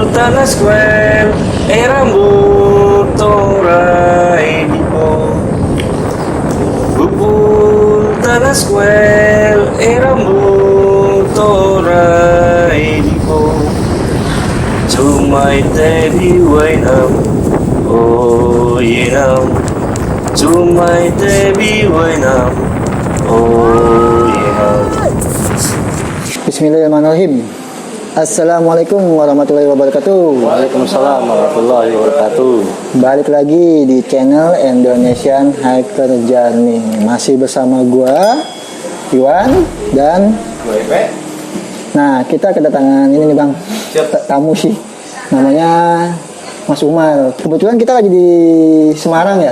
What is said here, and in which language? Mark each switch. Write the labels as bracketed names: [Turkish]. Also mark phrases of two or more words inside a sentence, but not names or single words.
[Arabic] Tanasquel e rambut torai di po Bubul Tanasquel e rambut torai di po Cumai tebi wainam oh yenam Cumai tebi wainam oh yenam. بسم الله الرحمن الرحيم. السلام عليكم ورحمة الله وبركاته. وعليكم السلام ورحمة الله وبركاته. [Indonesian] Balik lagi di channel Indonesian Hiker Journey. Masih bersama gua Iwan dan Gue Epe. nah kita kedatangan ini nih Bang. Tamu sih. Namanya Mas Umar. Kebetulan kita lagi di Semarang ya.